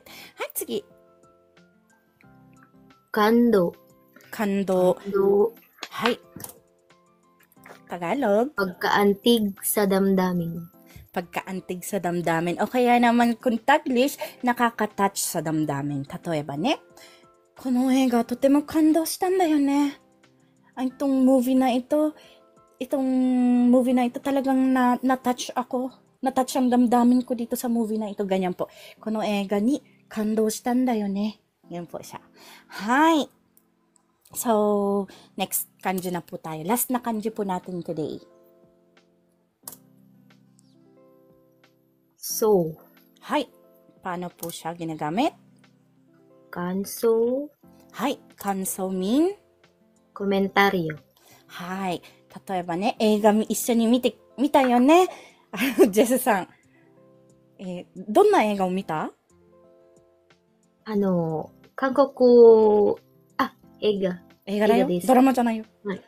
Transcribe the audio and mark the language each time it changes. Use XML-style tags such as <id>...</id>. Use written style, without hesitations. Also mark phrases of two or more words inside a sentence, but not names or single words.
<tl>Hay, sige. Kando. Kando. Do. Hay. Tagalog. Pagkaantig sa damdamin. Pagkaantig sa damdamin. O kaya naman kung Taglish, nakaka-touch sa damdamin.</tl> <ja>例えばね, この映画とても感動したんだよね。</ja> <tl>Itong movie na ito talagang na-touch ako. Na-touch ang damdamin ko dito sa movie na ito. Ganyan po.</tl> <ja>この映画に感動したんだよね.</ja> <tl>Yan po siya. Hi! So, next kanji na po tayo. Last na kanji po natin today. So. Hi! Paano po siya ginagamit? Kanso. Hi! Kanso mean? Komentaryo.</tl> <ja>はい。例えばね、映画一緒に見たよね。ジェスさん。どんな映画を見た？韓国、映画。映画だよ。映画ですドラマじゃないよ。はい。</ja>